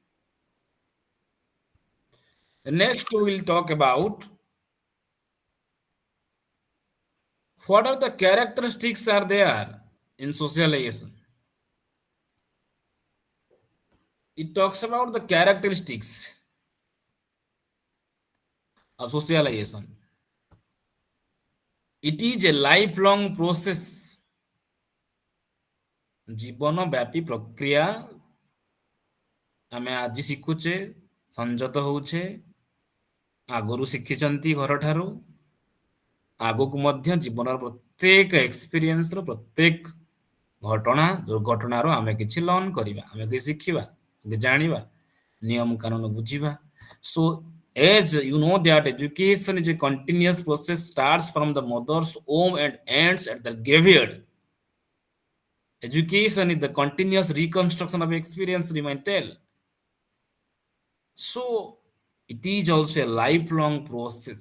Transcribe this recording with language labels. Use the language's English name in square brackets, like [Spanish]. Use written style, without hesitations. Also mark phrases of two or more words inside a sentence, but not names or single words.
[English] Next, we will talk about what are the characteristics are there in socialization. It talks about the characteristics of socialization. It is a lifelong process. [Odia] ଜୀବନ ବ୍ୟାପୀ ପ୍ରକ୍ରିୟା ଆମେ ଆଜି ଶିଖୁଛେ, ସଂଯତ ହଉଛେ, ଆଗରୁ ଶିଖିଛନ୍ତି ଘରଠାରୁ, ଆଗକୁ ମଧ୍ୟ ଜୀବନର ପ୍ରତ୍ୟେକ ଏକ୍ସପିରିଏନ୍ସର ପ୍ରତ୍ୟେକ ଘଟଣା ଦୁର୍ଘଟଣାରୁ ଆମେ କିଛି ଲର୍ନ କରିବା, ଆମେ କିଛି ଶିଖିବା, କିଛି ଜାଣିବା, ନିୟମ କାନୁନ ବୁଝିବା. [English] So as you know that education is a continuous process, starts from the mother's womb and ends at the graveyard. Education is the continuous reconstruction of experience, we might tell. So it is also a lifelong process.